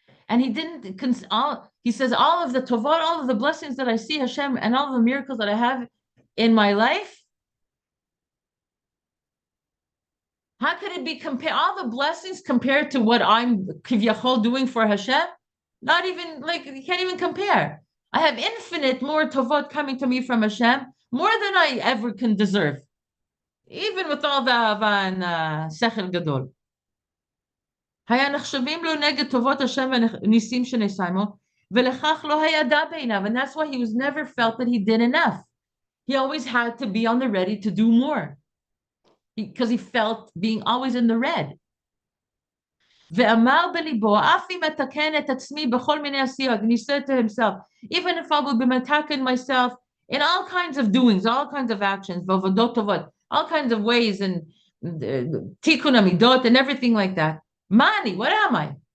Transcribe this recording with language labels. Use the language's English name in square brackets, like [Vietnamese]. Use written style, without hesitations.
[English] And he didn't, he says, all of the tovot, all of the blessings that I see Hashem and all of the miracles that I have in my life, how could it be compared, all the blessings compared to what I'm kivyachol doing for Hashem? Not even, like, you can't even compare. I have infinite more tovot coming to me from Hashem, more than I ever can deserve. Even with all the ahava and sechel gadol. [Hebrew] היה נחשבים לו נגד טובות השם וניסים שנעשה עמו, ולכך לא הידע בעיניו, [English] and that's why he was never felt that he did enough. He always had to be on the ready to do more, because he felt being always in the red. [Hebrew] ואמר בליבו, אף אם אתקן את עצמי בכל מיני עשיות, [English] and he said to himself, even if I will be metaken myself in all kinds of doings, all kinds of actions, [Hebrew] ועבודות טובות, [English] all kinds of ways, and tikkun amidot, and everything like that, Mani, what am I?